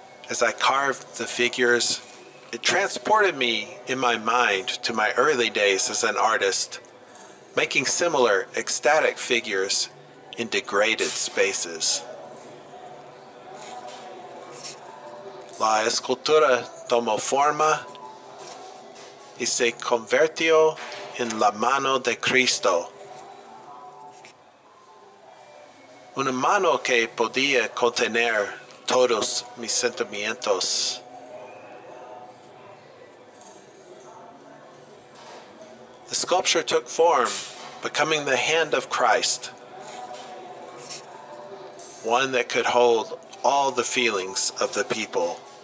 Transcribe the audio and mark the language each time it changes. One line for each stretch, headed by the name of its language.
English: As I carved the figures, it transported me in my mind to my early days as an artist, making similar ecstatic figures in degraded spaces.
Spanish: La escultura tomó forma y se convirtió en la mano de Cristo. Una mano que podía contener todos mis sentimientos.
English: The sculpture took form, becoming the hand of Christ, one that could hold all the feelings of the people.